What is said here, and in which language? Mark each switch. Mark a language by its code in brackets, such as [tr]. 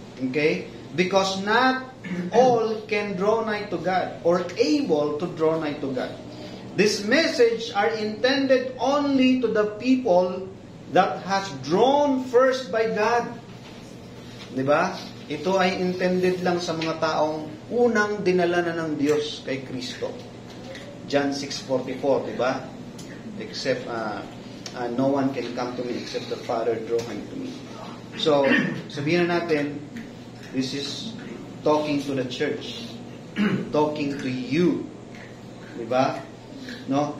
[en] Okay? Because not all can draw nigh to God or able to draw nigh to God. This message are intended only to the people that has drawn first by God. [tl] Diba? Ito ay intended lang sa mga taong unang dinala na ng Diyos kay Kristo. John 6:44, diba? [en] Except, no one can come to me except the Father draw him to me. So, sabihin na natin, this is talking to the church. Talking to you. Diba? No?